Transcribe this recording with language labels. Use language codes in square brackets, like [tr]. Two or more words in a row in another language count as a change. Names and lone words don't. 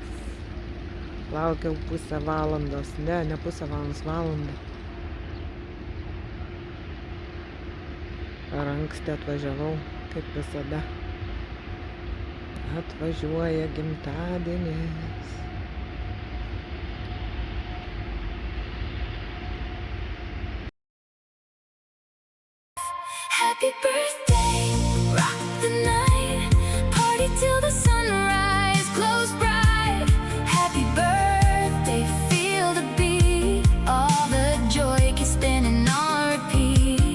[lt] Laukiau pusę valandos, ne pusę valandos, valandą. Per anksti atvažiavau, kaip visada. Atvažiuoja gimtadienis. [en] Happy birthday, rock the night, party till the sunrise, close bright. Happy birthday, feel the beat, all the joy keeps spinning on repeat.